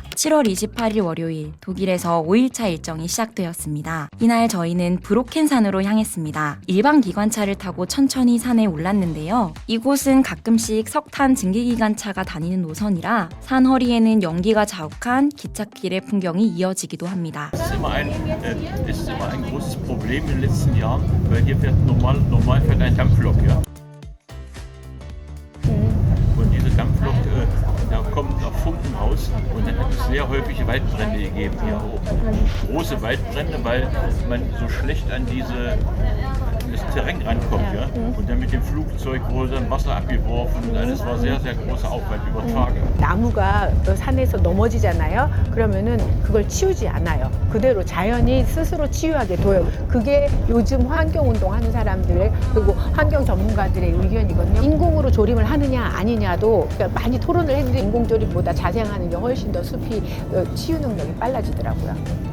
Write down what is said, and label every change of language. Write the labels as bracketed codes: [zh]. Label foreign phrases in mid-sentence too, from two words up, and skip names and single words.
[ko] 7월 28일 월요일 독일에서 5일차 일정이 시작되었습니다. 이날 저희는 브로켄산으로 향했습니다. 일반 기관차를 타고 천천히 산에 올랐는데요. 이곳은 가끔씩 석탄 증기기관차가 다니는 노선이라 산 허리에는 연기가 자욱한 기찻길의 풍경이 이어지기도 합니다. [de] Das ist immer ein großes Problem in den letzten Jahren, weil hier fährt normal fährt ein Dampflok, ja. Und diese Dampflok, da kommt nach Funken raus und dann hat es sehr häufig Waldbrände gegeben hier auch. Große Waldbrände, weil man so schlecht an das Terrain rankommt, ja. Und dann mit dem Flugzeug wurde dann Wasser abgeworfen und alles war sehr, sehr großer Aufwand über Tage. [ko] 나무가 산에서 넘어지잖아요. 그러면은 그걸 치우지 않아요. 그대로 자연이 스스로 치유하게 둬요. 그게 요즘 환경운동 하는 사람들 그리고 환경 전문가들의 의견이거든요. 인공으로 조림을 하느냐 아니냐도 그러니까 많이 토론을 했는데 인공조림보다 자생하는 게 훨씬 더 숲이 치유 능력이 빨라지더라고요.